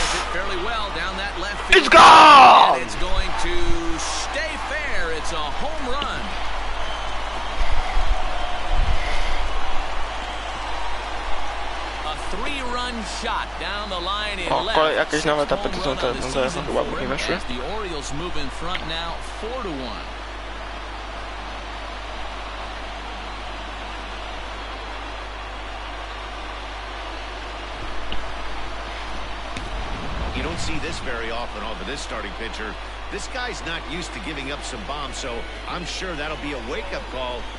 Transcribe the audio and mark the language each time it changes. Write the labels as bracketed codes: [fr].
[en] Fairly well down that left field. It's gone! And it's going to stay fair. It's a home run. three-run shot down the line in [pl] O, [en] left. [pl] jakieś nowe tapety są te, chyba nie weszły. [en] As the Orioles move in front now 4-1. You don't see this very often off of this starting pitcher. This guy's not used to giving up some bombs, so I'm sure that'll be a wake-up call.